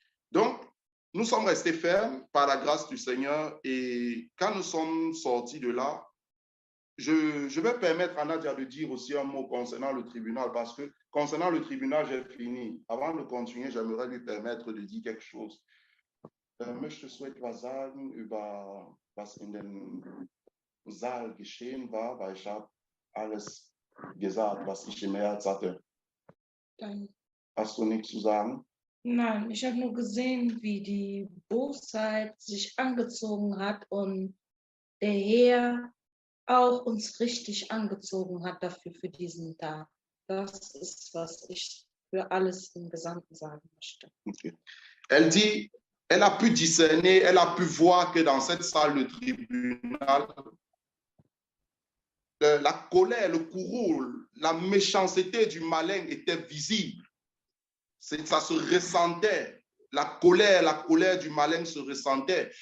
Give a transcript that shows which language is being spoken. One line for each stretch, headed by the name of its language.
French: Donc, nous sommes restés fermes par la grâce du Seigneur et quand nous sommes sortis de là, je vais permettre à Nadia de dire aussi un mot concernant le tribunal parce que concernant le tribunal, j'ai fini. Avant de continuer, j'aimerais lui permettre de dire quelque chose.
German: Möchtest du etwas sagen über was in dem Saal geschehen war? Weil ich habe alles gesagt, was ich im Herz hatte. Nein. Hast du nichts zu sagen? Nein, ich habe nur gesehen, wie die Bosheit sich angezogen hat und der Herr auch uns richtig angezogen hat dafür für diesen Tag. Das ist, was ich für alles im Gesamten sagen möchte. Okay.
French: Elle dit, elle a pu discerner, elle a pu voir que dans cette salle de tribunal, la colère, le courroux, la méchanceté du malin était visible. Ça se ressentait. La colère du malin se ressentait.